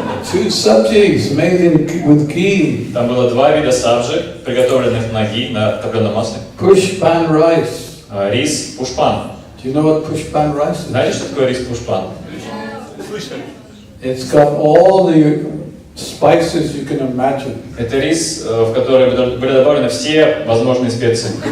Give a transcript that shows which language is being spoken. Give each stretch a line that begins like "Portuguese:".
English: Two subjects made with ghee.
Russian: Там было два вида сабжи, приготовленных на ги, на топленом масле.
English: Pushpan rice.
Russian: Рис пушпан.
English: Do you know what pushpan rice is?
Russian: Знаете, что такое рис пушпан? Слышали?
English: It's got all the spices you can imagine.
Russian: Это рис, в который были добавлены все возможные специи.